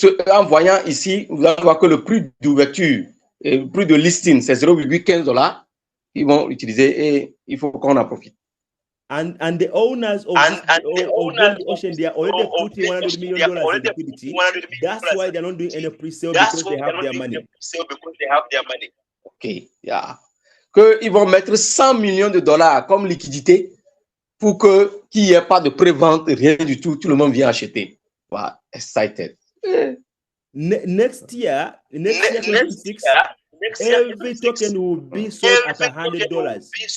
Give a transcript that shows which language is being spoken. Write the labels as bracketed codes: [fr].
[fr] En voyant ici, vous allez voir que le prix d'ouverture et le prix de listing, c'est 0,15 $. Ils vont utiliser et il faut qu'on en profite. [en] And the owners of the Ocean, they are already putting $100 million in liquidity. That's why they're not doing any pre-sale because they have their money. OK. Yeah. [fr] Qu'ils vont mettre 100 millions de dollars comme liquidité pour qu'il n'y ait pas de pré-vente, rien du tout. Tout le monde vient acheter. [en] Wow. Excited. Next year, 2026, every token will be sold at $100.